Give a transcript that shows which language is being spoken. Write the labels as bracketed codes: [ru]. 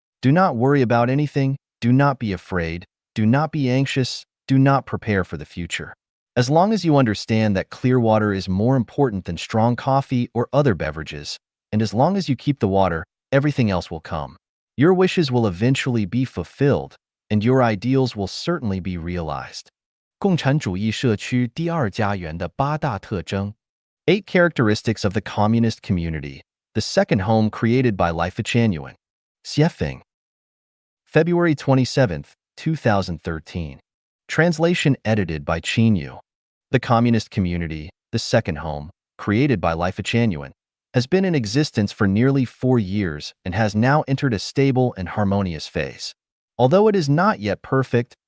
[en] Do not worry about anything, do not be afraid, do not be anxious, do not prepare for the future. As long as you understand that clear water is more important than strong coffee or other beverages, and as long as you keep the water, everything else will come. Your wishes will eventually be fulfilled, and your ideals will certainly be realized. [zh] 共产主义社区第二家园的八大特征。 [en] 8 characteristics of the communist community, the second home created by Life Echanuan. Xiefeng. February 27, 2013. Translation edited by Qin Yu. The communist community, the second home, created by Life Echanuan, has been in existence for nearly 4 years and has now entered a stable and harmonious phase. Although it is not yet perfect,